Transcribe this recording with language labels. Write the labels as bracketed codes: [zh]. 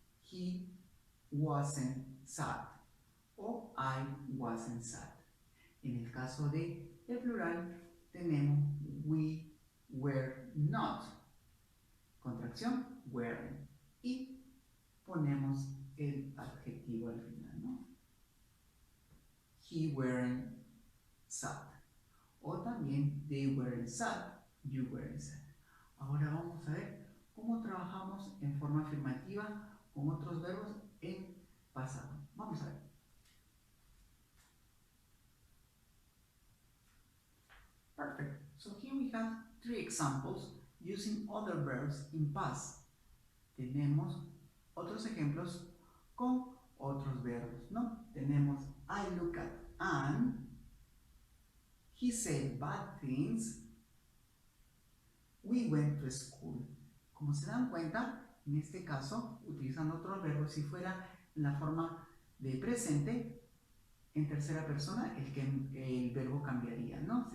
[en] He wasn't sad o I wasn't sad. [es] En el caso de el plural tenemos [en] we were not, [es] contracción weren't, y ponemos el adjetivo al final, ¿no? [en] He weren't sad. O también they weren't sad, you weren't sad. [es] Ahora vamos a ver cómo trabajamos en forma afirmativa con otros verbos en pasado. Vamos a ver. [en] Perfect. So here we have 3 examples using other verbs in past. [es] Tenemos otros ejemplos con otros verbos, ¿no? [en] Tenemos I look at Anne. He said bad things. We went to school. [es] Como se dan cuenta, en este caso, utilizando otros verbos, si fuera en la forma de presente, en tercera persona, el verbo cambiaría, ¿no?